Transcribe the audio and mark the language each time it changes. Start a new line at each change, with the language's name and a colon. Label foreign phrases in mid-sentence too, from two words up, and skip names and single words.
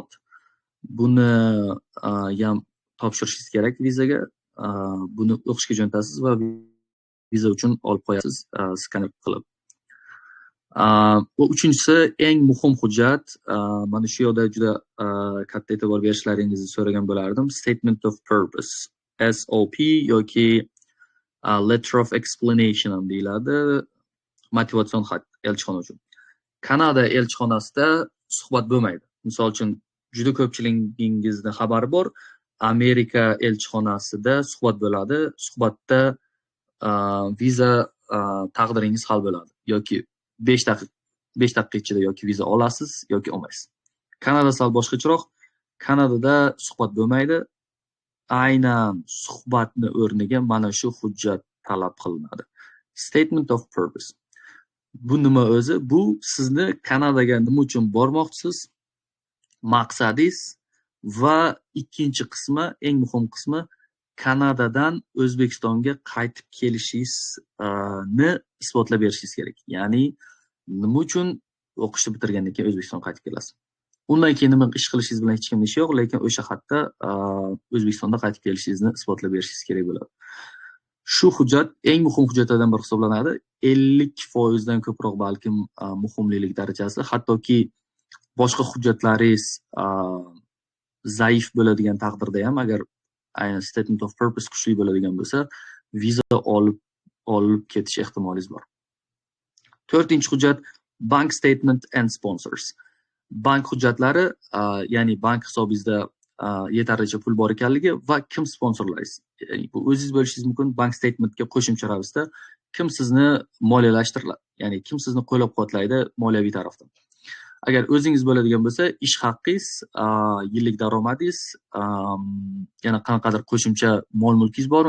Uzbek: Buni ham topshirishingiz kerak vizaga. Buni o'qishga jo'natasiz va viza uchun olib qo'yasiz, skaner qilib. Va uchinchisi eng muhim hujjat, mana shu yerda juda katta e'tibor berishlaringizni so'ragan bo'lardim.
English: Statement of purpose, SOP yoki letter of explanation
Uzbek: ham deyiladi. Motivatsion xat elchixona uchun. Kanada elchixonasida suhbat bo'lmaydi. Misol uchun juda ko'pchiligingizning xabari bor, Amerika elchixonasida suhbat bo'ladi. Suhbatda viza taqdiringiz hal bo'ladi yoki 5 daqiqa ichida yoki viza olasiz yoki olmaysiz. Kanada sal boshqacharoq. Kanadada suhbat bo'lmaydi. Aynan suhbatni o'rniga mana shu hujjat talab qilinadi.
English: Statement of purpose.
Uzbek: Bu nima o'zi? Bu sizni Kanadaga nima uchun bormoqchisiz? Maqsadingiz va ikkinchi qismi, eng muhim qismi, Kanadadan O'zbekistonga qaytib kelishingizni isbotlab berishingiz kerak. Ya'ni nima uchun o'qishni bitirgandan keyin O'zbekistonga qaytib kelasiz? Undan keyin nima ish qilishingiz bilan hech kimning ishi yo'q, lekin o'sha xatda O'zbekistonda qaytib kelishingizni isbotlab berishingiz kerak bo'ladi. Shu hujjat eng muhim hujjatlardan biri hisoblanadi. 50% dan ko'proq balkim muhimlik darajasi, hattoki boshqa hujjatlaringiz zaif bo'ladigan taqdirda ham, agar aynan
English: statement of purpose
Uzbek: kuchli bo'ladigan bo'lsa, viza olib ketish ehtimoliniz bor. 4-chi hujjat
English: bank statement and sponsors.
Uzbek: Bank hujjatlari, ya'ni bank hisobingizda yetarlicha pul bor ekanligi va kim sponsorlaysiz. Ya'ni bu o'zingiz bo'lishingiz mumkin. Bank statementga qo'shimcha ravishda kim sizni moliyalashtiradi, ya'ni kim sizni qo'llab-quvvatlaydi moliyaviy tarafdan. Agar o'zingiz bo'ladigan bo'lsa, ish haqqingiz, yillik daromadingiz, yana qanaqadir qo'shimcha mol-mulkingiz bormi?